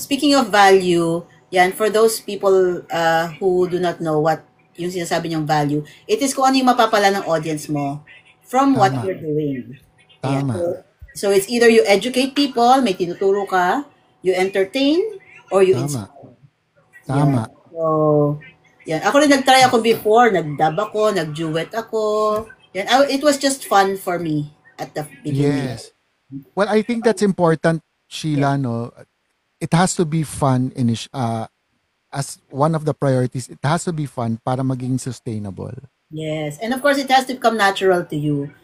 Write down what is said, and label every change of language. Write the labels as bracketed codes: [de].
[en] Speaking of value, yan, for those people who do not know what yung sinasabi niyong value, it is [tl] kung ano yung mapapala ng audience mo [en] from what [tl] Tama, [en] you're doing. Ayan. [tl] tama, [en] So it's either you educate people, [tl] may tinuturo ka, [en] you entertain, or you [tl] tama, [en] inspire. Yan. [tl] tama. So, yan. Ako rin nag-try ako before, nag-dub ako, nag-duet ako. Yan. [en] It was just fun for me at the beginning. Yes. Well, I think that's important, Yeah. Sheila, no? It has to be fun as one of the priorities. It has to be fun [tl] para maging sustainable. [en] Yes. And of course, it has to become natural to you.